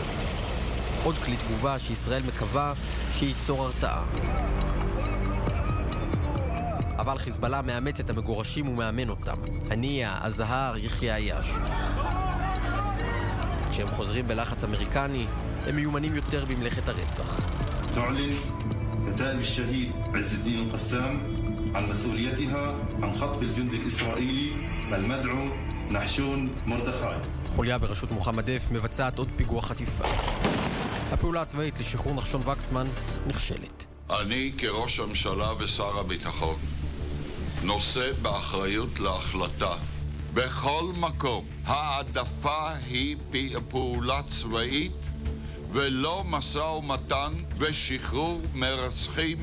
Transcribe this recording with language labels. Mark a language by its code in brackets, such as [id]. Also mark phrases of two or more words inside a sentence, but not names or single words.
[he] עוד כלי תגובה שישראל מקווה שייצור הרתעה. אבל חיזבאללה מאמץ את המגורשים ומאמן אותם. הנייה, הזהר, יחיא עיאש. כשהם חוזרים בלחץ אמריקני, הם מיומנים יותר במלאכת הרצח. [ar] تعلن كتائب الشهيد عز الدين القسام عن مسؤوليتها عن خطف الجند الإسرائيلي المدعو נחשון מרדכי. [he] חוליה בראשות מוחמד דף מבצעת עוד פיגוע חטיפה. הפעולה הצבאית לשחרור נחשון וקסמן נכשלת. אני כראש הממשלה ושר הביטחון נושא באחריות להחלטה. בכל מקום העדפה היא פעולה צבאית ולא משא ומתן ושחרור מרצחים.